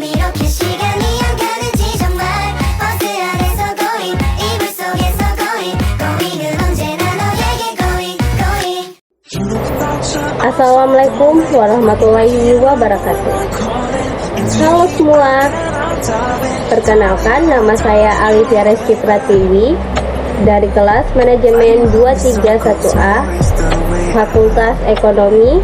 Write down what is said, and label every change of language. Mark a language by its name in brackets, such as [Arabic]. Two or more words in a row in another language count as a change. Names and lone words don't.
[Korean] 이렇게 시간이 안 가는지 정말 버스 안에서 고잉 이불 속에서 고잉은 언제나 너에게 고잉. [Arabic] السلام عليكم ورحمة الله وبركاته. [Indonesian] Halo semua, perkenalkan nama saya Alivia Reski Pratiwi dari kelas Manajemen 231A Fakultas Ekonomi.